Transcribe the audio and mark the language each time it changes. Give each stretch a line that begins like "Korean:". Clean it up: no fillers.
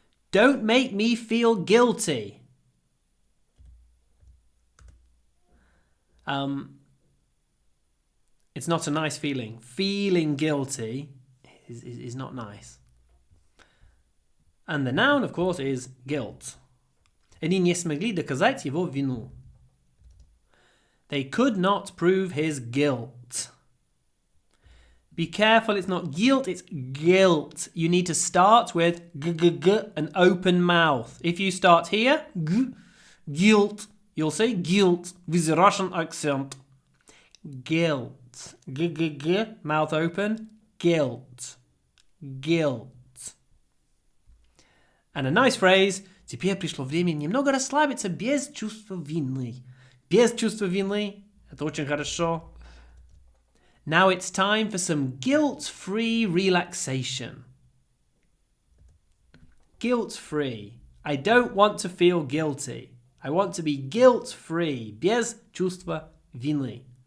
English: Don't make me feel guilty. It's not a nice feeling. Feeling guilty is not nice. And the noun, of course, is guilt.
Russian: Они не смогли доказать его вину.
English: They could not prove his guilt. Be careful, it's not guilt, it's guilt. You need to start with g, an open mouth. If you start here, guilt, you'll say guilt with a Russian accent. Guilt. G, mouth open, guilt. Guilt. And a nice phrase.
Russian: Теперь пришло время немного расслабиться без чувства вины. Без чувства вины. Это очень хорошо.
English: Now it's time for some guilt-free relaxation. Guilt-free. I don't want to feel guilty. I want to be guilt-free. Без чувства вины.